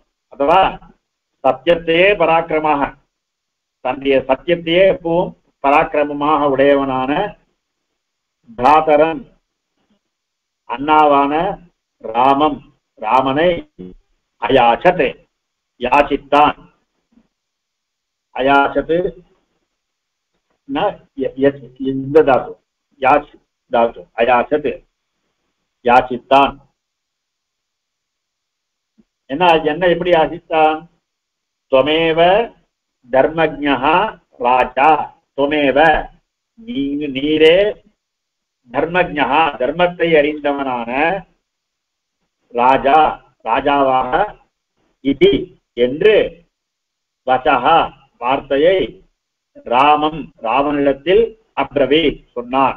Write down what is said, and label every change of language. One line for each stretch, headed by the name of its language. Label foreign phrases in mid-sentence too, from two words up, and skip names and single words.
Tamil: அதுவா சத்தியத்தையே பராக்கிரமாக, தன்னுடைய சத்தியத்தையே எப்பவும் பராக்கிரமமாக உடையவனான பிராதரன் அண்ணாவான ராமம், ராமனை அயாச்சத் யாச்சித்தான். அயாச்சத் இந்த தாத்து யாச் தாத்து, அயாச்சத் யாச்சித்தான். என்ன எப்படி யாசித்தான்?
Sanskrit: त्वमेव धर्मज्ञः राजा, त्वमेव
Tamil: நீரே தர்மஜ்ஞः தர்மத்தை அறிந்தவனான ராஜா ராஜாவாக இதி என்று வசஹா வார்த்தையை ராமம் ராவனிடத்தில் அப்ரவி சொன்னான்.